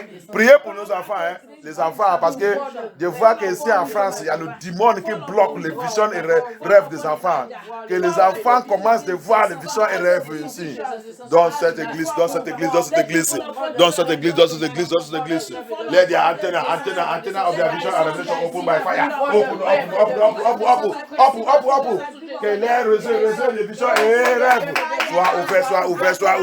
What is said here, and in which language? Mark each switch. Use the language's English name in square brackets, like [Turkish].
[French] Priez pour nos enfants, hein, les enfants, parce que je vois qu'ici en France, il y a le démon qui bloque les visions et rêves des enfants. Que les enfants commencent de voir les visions et rêves ici. Dans cette église, dans cette église, dans cette église, dans cette église, dans cette église, dans cette église. [English] Let the antenna of their vision and revelation open by fire. Open. [French] Que les réseaux de visions et rêves soient ouverts.